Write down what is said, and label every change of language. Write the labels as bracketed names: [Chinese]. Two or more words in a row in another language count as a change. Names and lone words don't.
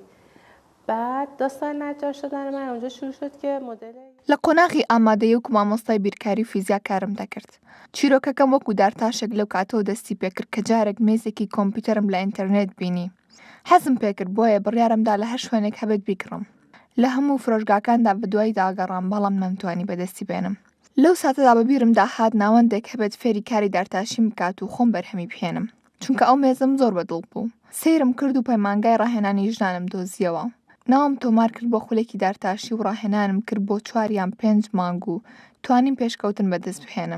[Persian] بعد داستان نجار شدن من اونجا شروع شد که مدل [Central Kurdish] لە قۆناغی ئامادەیە و مامۆستای بیرکاری فیزیا کارم دەکرد. چیرۆکەکەم وەکو دارتاشێک لەو کاتەوە دەستی پێکرد کە جارێک مێزێکی کۆمپیوتەرم لە ئینتەرنێت بینی. حەزم پێکرد بۆیە بڕیارمدا لە هەر شوێنێک هەبێت بیکڕم. لە هەموو فرۆشگاکاندا بەدوای داگەڕام بەڵام نەمتوانی بەدەستی بێنم. لەو ساتەدا بەبیرم داهات ناوەندێک هەبێت فێری کاری دارتاشیم بکات و خۆم بەرهەمی بهێنم. چونکە ئەو مێزم زۆر بەدڵ بوو. سەیرم کرد و پەیمانگای ڕاهێنانی ژنانم دۆزیەوە. ناوم تۆمار کرد بۆ خولێکی دارتاشی و ڕاهێنانم کرد بۆ 4 یان 5 مانگ و توانیم پێشکەوتن بەدەست بهێنم.